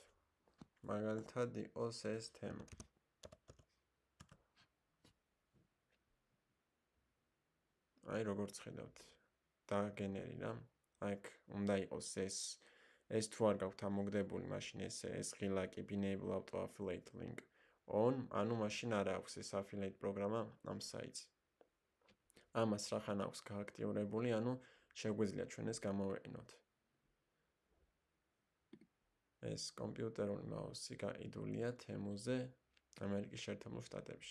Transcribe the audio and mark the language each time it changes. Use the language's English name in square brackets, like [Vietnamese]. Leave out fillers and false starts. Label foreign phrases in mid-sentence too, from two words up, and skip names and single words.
[Georgian] მაგალითად იყოს ეს თემა. აი როგორც ხედავთ, დაგენერირა. აქ უნდა იყოს ეს თუ არ გაქვთ ამოგდებული, მაშინ ეს ღილაკი [English] B-Enable auto affiliate link on, [Georgian] ანუ მაშინ არ აქვს ეს affiliate პროგრამა ამ საიტს. ამას რახან აქვს გააქტიურებული, ანუ შეგვიძლია ჩვენ ეს გამოვიყენოთ. ეს კომპიუტერული მაუსი გაყიდულია თემუზე ამერიკის შეერთებულ შტატებში.